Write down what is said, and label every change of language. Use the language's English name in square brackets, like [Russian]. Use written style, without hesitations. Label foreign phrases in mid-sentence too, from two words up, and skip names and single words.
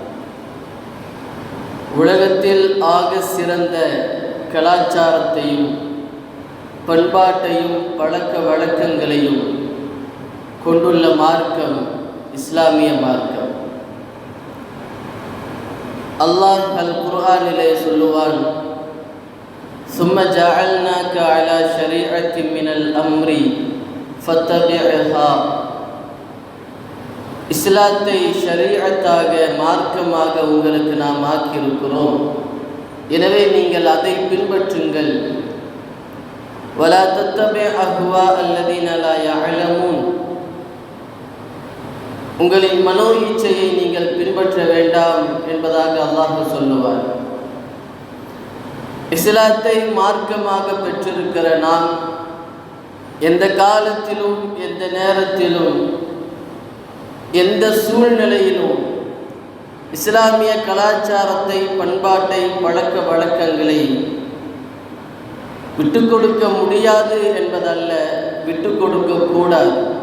[Tamil] உலகத்தில் ஆக சிறந்த கலாச்சாரத்தையும் பண்பாட்டையும் பழக்க வழக்கங்களையும் கொண்டுள்ள மார்க்கம் இஸ்லாமிய மார்க்கம். அல்லாஹ் அல் குர்ஆனிலே சொல்லுவான்: [Arabic] ثم جعلناك على شريعة من الأمر فاتبعها. [Tamil] இஸ்லாத்தை ஷரீஅத்தாக, மார்க்கமாக உங்களுக்கு நாம் ஆக்கியிருக்கிறோம், எனவே நீங்கள் அதை பின்பற்றுங்கள். [Arabic] ولا تتبع أهواء الذين لا يعلمون. [Tamil] உங்களின் மனோ இச்சையை நீங்கள் பின்பற்ற வேண்டாம் என்பதாக அல்லாஹ் சொல்லுவார். இஸ்லாத்தை மார்க்கமாக பெற்றிருக்கிற நாம் எந்த காலத்திலும், எந்த நேரத்திலும், எந்த சூழ்நிலையிலும் இஸ்லாமிய கலாச்சாரத்தை, பண்பாட்டை, பழக்க வழக்கங்களை விட்டு கொடுக்க முடியாது என்பதல்ல, விட்டு கொடுக்க கூடாது.